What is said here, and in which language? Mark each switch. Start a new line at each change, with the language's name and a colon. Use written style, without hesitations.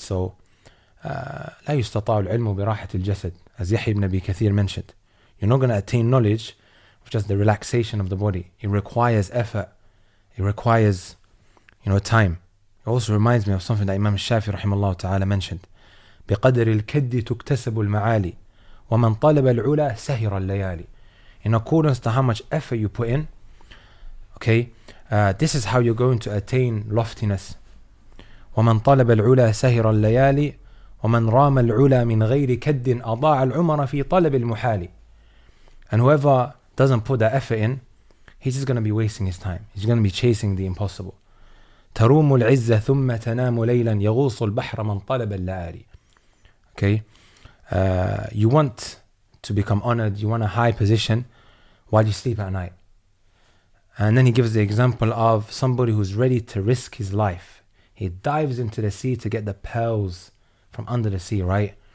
English: So,
Arabic: لا يستطاع العلم براحة الجسد,
English: as Yahya ibn Abi Kathir mentioned. You're not going to attain knowledge with just the relaxation of the body. It requires effort. It requires, time. It also reminds me of something that Imam Shafi rahimahullah ta'ala mentioned.
Arabic: بقدر الكد تكتسب المعالي ومن طلب العلا سهر الليالي.
English: In accordance to how much effort you put in, okay, this is how you're going to attain loftiness.
Arabic: ومن طلب العلا سهر الليالي ومن رام العلا من غير كد أضاع العمر في طلب المحال.
English: And whoever doesn't put that effort in, he's just going to be wasting his time. He's going to be chasing the impossible.
Arabic: تروم العزة ثم تنام ليلا يغوص البحر من طلب اللآلي.
English: Okay, you want to become honored, you want a high position while you sleep at night. And then he gives the example of somebody who's ready to risk his life. He dives into the sea to get the pearls from under the sea, right?